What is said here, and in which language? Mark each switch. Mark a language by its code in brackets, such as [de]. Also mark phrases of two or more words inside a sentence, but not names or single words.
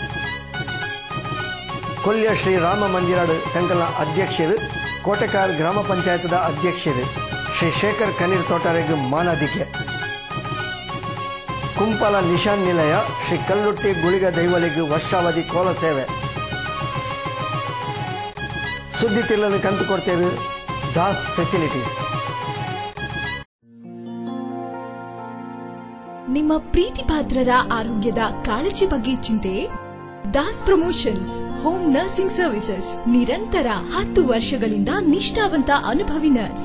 [tcy] ಕೊಲ್ಯ ಶ್ರೀ ರಾಮ ಮಂದಿರಡು ತಂಕಲ್ನ ಅಧ್ಯಕ್ಷರು, ಕೋಟೆಕಾರ್ ಗ್ರಾಮ ಪಂಚಾಯತದ ಅಧ್ಯಕ್ಷರು ಶ್ರೀ ಶೇಖರ್ ಕನೀರ್ ತೋಟರೆಗ್ ಮಾನದಿಕೆ. ಕುಂಪಲ ನಿಶಾನ್ ನಿಲಯ ಶ್ರೀ ಕಲ್ಲುಟ್ಟಿ ಗುಳಿಗ ದೈವಲಿಗ್ ವರ್ಷಾವಧಿ ಕೋಲ ಸೇವೆ. ಸುದ್ದಿ ತಿಲ್ಲನ್ನು ಕಂತು ಕೊಡ್ತೇರು ದಾಸ್ ಫೆಸಿಲಿಟೀಸ್. [kn] ನಿಮ್ಮ ಪ್ರೀತಿ ಪಾತ್ರರ ಆರೋಗ್ಯದ ಕಾಳಜಿ ಬಗ್ಗೆ ಚಿಂತೆ? ದಾಸ್ ಪ್ರಮೋಷನ್ಸ್ ಹೋಮ್ ನರ್ಸಿಂಗ್ ಸರ್ವಿಸಸ್ ನಿರಂತರ 10 ವರ್ಷಗಳಿಂದ ನಿಷ್ಠಾವಂತ ಅನುಭವಿ ನರ್ಸ್.